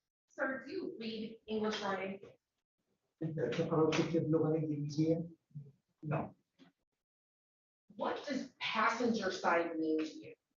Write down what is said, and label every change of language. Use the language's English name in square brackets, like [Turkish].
[English] Sir, do you read English writing? [Arabic] أنت تقرأ وتكتب لغة إنجليزية؟ No. [English] What does passenger side mean to you?